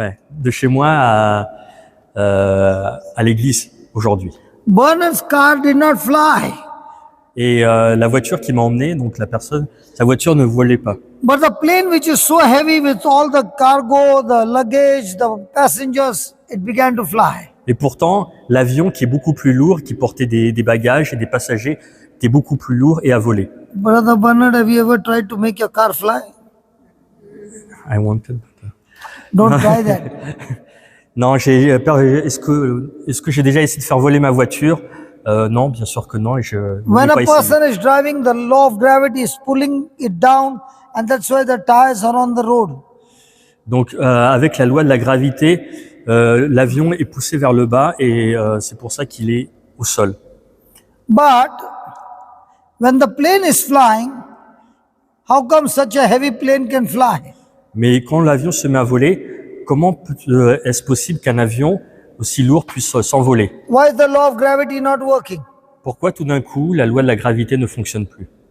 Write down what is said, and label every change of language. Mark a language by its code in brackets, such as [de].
[fr] de chez moi à l'église aujourd'hui. [en] Bernard's car did not fly. [fr] Et la voiture qui m'a emmené, donc la personne, sa voiture ne volait pas. [en] But the plane which is so heavy with all the cargo, the luggage, the passengers, it began to fly. [fr] Et pourtant, l'avion qui est beaucoup plus lourd, qui portait des bagages et des passagers, était beaucoup plus lourd et a volé. [en] Brother Bernard, have you ever tried to make your car fly? I wanted. Don't try that. [fr] Non, j'ai peur. Est-ce que j'ai déjà essayé de faire voler ma voiture? Non, bien sûr que non. Et je ne [en] When [fr] voulais [en] a [fr] pas essayer. [en] person is driving, the law of gravity is pulling it down, and that's why the tires are on the road. [fr] Donc, avec la loi de la gravité, l'avion est poussé vers le bas et c'est pour ça qu'il est au sol. [en] But when the plane is flying, how come such a heavy plane can fly? [fr] Mais quand l'avion se met à voler, comment est-ce possible qu'un avion aussi lourd puisse s'envoler? [en] Why is the law of gravity not working? [fr] Pourquoi tout d'un coup la loi de la gravité ne fonctionne plus?